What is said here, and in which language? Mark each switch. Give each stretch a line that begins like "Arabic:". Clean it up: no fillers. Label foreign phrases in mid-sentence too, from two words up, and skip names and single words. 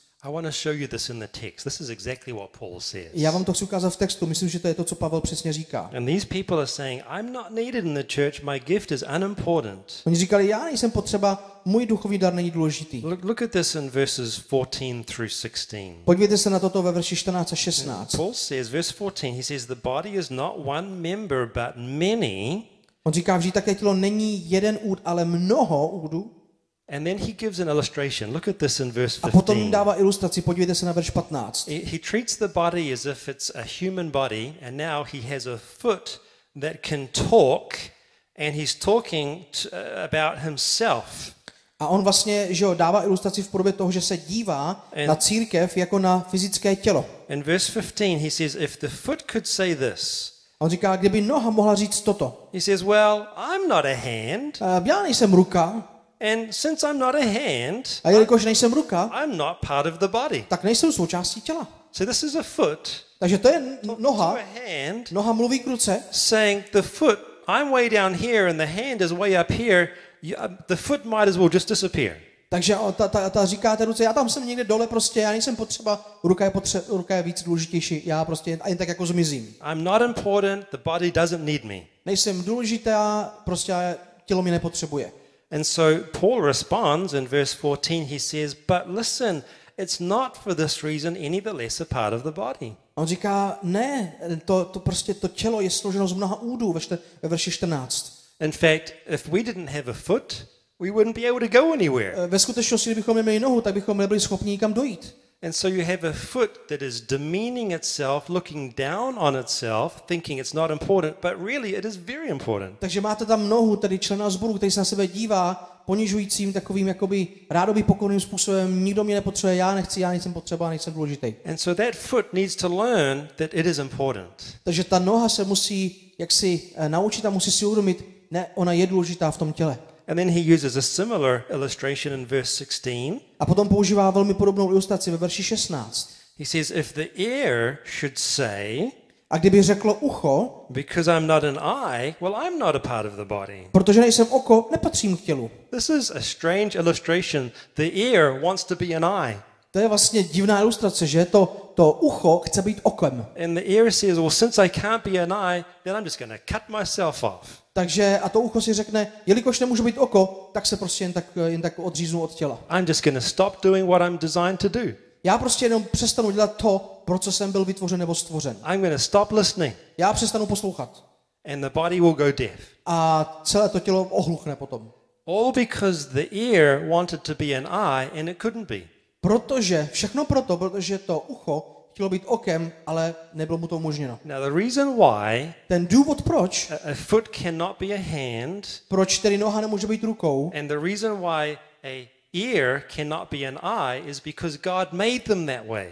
English: I want to show you this in the text. This is exactly what Paul says.
Czech: Já vám to chci ukázat v textu, myslím, že to je to, co Pavel přesně říká.
English: And these people are saying, I'm not needed in the church, my gift is unimportant.
Czech: Oni říkali, já nejsem potřeba, můj duchovní dar není důležitý.
English: Look at this in verses 14 through 16.
Czech: Podívejte se na toto ve verši 14 a 16.
English: Paul says, verse 14, he says, the body is not one member, but many.
Czech: On říká, vždyť také tělo není jeden úd, ale mnoho údů.
English: And then he gives an illustration. Look at this in verse 15.
Czech: A potom dává ilustraci, podívejte se na verš 15.
English: He treats the body as if it's a human body, and now he has a foot that can talk, and he's talking about himself.
Czech: A on vlastně, že jo, dává ilustraci v podobě toho, že se dívá na církev jako na fyzické tělo.
English: In verse 15 he says, if the foot could say this.
Czech: A on říká, kdyby noha mohla říct toto.
English: He says, well, I'm not a hand.
Czech: Já nejsem ruka.
English: And since I'm not a hand,
Czech: a jelikož nejsem ruka,
English: I'm not part of the body.
Czech: Tak nejsem součástí těla.
English: So this is a foot.
Czech: Takže to je noha. Noha mluví k ruce.
English: Saying the foot, I'm way down here and the hand is way up here. The foot might as well just disappear.
Czech: Takže ta říká té ruce, já tam jsem někde dole prostě, já nejsem potřeba, ruka je víc důležitější, já prostě jen tak jako zmizím.
English: I'm not important, the body doesn't need me.
Czech: Nejsem důležitá, prostě tělo mě nepotřebuje.
English: And so Paul responds in verse 14, he says, but listen, it's not for this reason any the less a part of the body.
Czech: On říká, ne, to prostě to tělo je složeno z mnoha údů ve verši 14.
English: In fact, if we didn't have a foot, we wouldn't be able to go anywhere.
Czech: Ve skutečnosti, kdybychom neměli nohu, tak bychom nebyli schopni nikam dojít.
English: And so you have a foot that is demeaning itself, looking down on itself, thinking it's not important, but really it is very important.
Czech: Takže máte tam nohu, tedy člena sboru, který se na sebe dívá ponižujícím takovým jakoby rádoby pokorným způsobem, nikdo mě nepotřebuje, já nechci, já nejsem potřeba, nejsem důležitý.
English: And so that foot needs to learn that it is important.
Czech: Takže ta noha se musí jaksi naučit a musí si uvědomit, ne, ona je důležitá v tom těle.
English: And then he uses a similar illustration in verse 16.
Czech: A potom používá velmi podobnou ilustraci ve verši 16.
English: He says, if the ear should say,
Czech: a kdyby řeklo ucho,
English: because I'm not an eye, well, I'm not a part of the body.
Czech: Protože nejsem oko, nepatřím k tělu.
English: This is a strange illustration. The ear wants to be an eye.
Czech: To je vlastně divná ilustrace, že to ucho chce být okem.
English: And the ear says, well, since I can't be an eye, then I'm just going to cut myself off.
Czech: Takže a to ucho si řekne, jelikož nemůžu být oko, tak se prostě jen tak odříznu od těla.
English: I'm just going to stop doing what I'm designed to do.
Czech: Já prostě jenom přestanu dělat to, pro co jsem byl vytvořen nebo stvořen.
English: I'm going to stop listening.
Czech: Já přestanu poslouchat.
English: And the body will go deaf.
Czech: A celé to tělo ohluchne potom.
English: All because the ear wanted to be an eye and it couldn't be.
Czech: Protože to ucho chtělo být okem, ale nebylo mu to umožněno.
English: Now the reason why
Czech: ten důvod proč,
English: a foot cannot be a hand,
Czech: proč tedy noha nemůže být rukou,
English: and the reason why a ear cannot be an eye is because God made them that way.